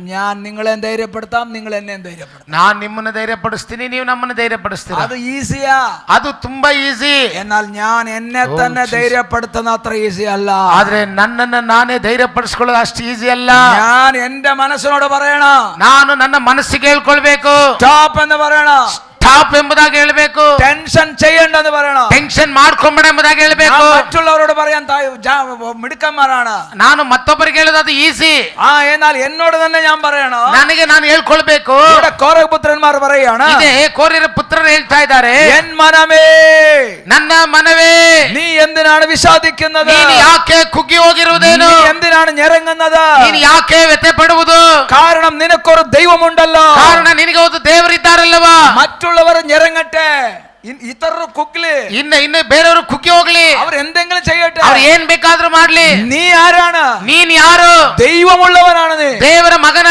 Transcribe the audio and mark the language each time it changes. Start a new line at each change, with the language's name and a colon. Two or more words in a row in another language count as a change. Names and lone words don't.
Malayalam: ഞാൻ നിങ്ങളെ ധൈര്യപ്പെടുത്താം, നിങ്ങൾ എന്നെ ധൈര്യപ്പെടുത്താം.
Kannada: ನಾನು ನಿಮ್ಮನ್ನು ಧೈರ್ಯಪಡಿಸ್ತೀನಿ, ನೀವು ನಮ್ಮನ್ನು ಧೈರ್ಯಪಡಿಸ್ತೀರಾ. ಅದು ಈಸಿಯಾ? ಅದು ತುಂಬಾ ಈಸಿ.
Malayalam: എന്നാൽ ഞാൻ എന്നെ തന്നെ ധൈര്യപ്പെടുത്തുന്ന അത്ര ഈസി അല്ല.
Kannada: ಆದ್ರೆ ನನ್ನನ್ನು ನಾನೇ ಧೈರ್ಯಪಡಿಸ್ಕೊಳ್ಳೋದು ಅಷ್ಟು ಈಸಿ ಅಲ್ಲ.
Malayalam: ഞാൻ എന്റെ മനസ്സിനോട് പറയണം,
Kannada: ನಾನು ನನ್ನ ಮನಸ್ಸಿಗೆ ಹೇಳ್ಕೊಳ್ಬೇಕು.
Malayalam: ಸ್ಟಾಪ್ എന്ന് പറയണം.
Kannada: ಸ್ಟಾಪ್ ಎಂಬುದಾಗಿ ಹೇಳಬೇಕು.
Malayalam: ടെൻഷൻ ചെയ്യണ്ടെന്ന് പറയണം.
Kannada: ಟೆನ್ಷನ್ ಮಾಡ್ಕೊಂಬೇಡ ಎಂಬುದಾಗಿ ಹೇಳಬೇಕು.
Malayalam: മറ്റുള്ളവരോട് പറയാൻ മിടുക്കന്മാരാണ്.
Kannada: ನಾನು ಮತ್ತೊಬ್ಬರಿಗೆ ಹೇಳೋದು ಅದು ಈಸಿ.
Malayalam: എന്നാൽ എന്നോട് തന്നെ ഞാൻ പറയണം,
Kannada: ನನಗೆ ನಾನು ಹೇಳ್ಕೊಳ್ಬೇಕು.
Malayalam: കോരഹ പുത്രന്മാർ പറയാണ്,
Kannada: ಇದೇ ಕೋರಿರ ಪುತ್ರರು ಹೇಳ್ತಾ ಇದ್ದಾರೆ,
Malayalam: എൻ മനമേ,
Kannada: ನನ್ನ ಮನವೇ,
Malayalam: നീ എന്തിനാണ് വിഷാദിക്കുന്നത്?
Kannada: ನೀನು ಯಾಕೆ ಕುಗ್ಗಿ ಹೋಗಿರುವುದೇನು?
Malayalam: നീ എന്തിനാണ് ഞെരങ്ങുന്നത്?
Kannada: ನೀನು ಯಾಕೆ ವ್ಯಥೆ ಪಡುವುದು?
Malayalam: കാരണം നിനക്കൊരു ദൈവമുണ്ടല്ലോ.
Kannada: ಕಾರಣ ನಿನಗೆ ಒಂದು ದೇವರಿದ್ದಾರಲ್ಲವಾ.
Malayalam: മറ്റുള്ളവർ ഞെരങ്ങട്ടെ,
Kannada: ಇತರರು ಕುಗ್ಲಿ, ಇನ್ನು ಬೇರೆಯವರು ಕುಗ್ಗಿ ಹೋಗ್ಲಿ,
Malayalam: അവർ എന്തെങ്കിലും ചെയ്യട്ടെ,
Kannada: ಅವ್ರು ಏನ್ ಬೇಕಾದ್ರೂ ಮಾಡ್ಲಿ,
Malayalam: നീ ആരാണ്?
Kannada: ನೀನ್ ಯಾರು?
Malayalam: ദൈവമുള്ളവനാണ് നീ.
Kannada: ದೇವರ ಮಗನ